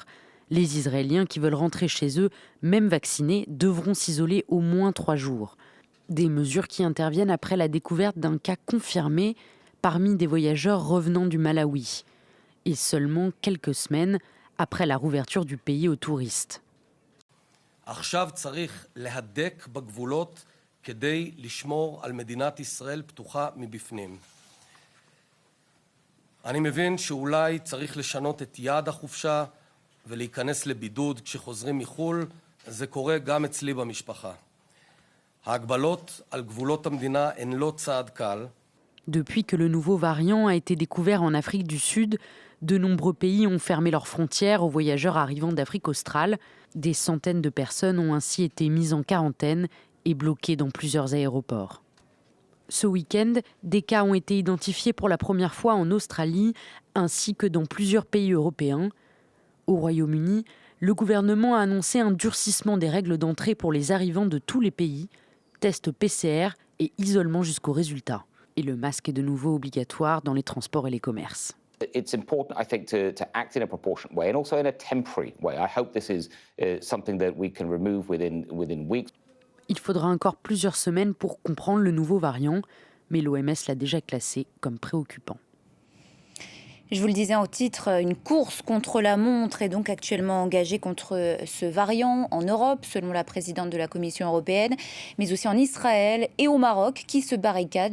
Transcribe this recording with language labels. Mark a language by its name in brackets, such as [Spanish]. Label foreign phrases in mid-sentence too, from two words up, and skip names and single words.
[French] Les Israéliens qui veulent rentrer chez eux, même vaccinés, devront s'isoler au moins 3 jours. Des mesures qui interviennent après la découverte d'un cas confirmé parmi des voyageurs revenant du Malawi. Et seulement quelques semaines après la rouverture du pays aux touristes. [Hebrew] עכשיו צריך להדק בגבולות כדי לשמור על מדינת ישראל פתוחה מבפנים. אני מבין שאולי צריך לשנות את יעד החופשה ולהיכנס לבידוד כשחוזרים מחול. זה קורה גם אצלי במשפחה. ההגבלות על גבולות המדינה הן לא צעד קל. [French] Depuis que le nouveau variant a été découvert en Afrique du Sud, de nombreux pays ont fermé leurs frontières aux voyageurs arrivant d'Afrique australe. Des centaines de personnes ont ainsi été mises en quarantaine et bloquées dans plusieurs aéroports. Ce week-end, des cas ont été identifiés pour la première fois en Australie, ainsi que dans plusieurs pays européens. Au Royaume-Uni, le gouvernement a annoncé un durcissement des règles d'entrée pour les arrivants de tous les pays, tests PCR et isolement jusqu'au résultat. Et le masque est de nouveau obligatoire dans les transports et les commerces. [English] It's important, I think, to act in a proportionate way and also in a temporary way. I hope this is something that we can remove within weeks. [French] Il faudra encore plusieurs semaines pour comprendre le nouveau variant, mais l'OMS l'a déjà classé comme préoccupant. Je vous le disais en titre, une course contre la montre est donc actuellement engagée contre ce variant en Europe, selon la présidente de la Commission européenne, mais aussi en Israël et au Maroc, qui se barricadent.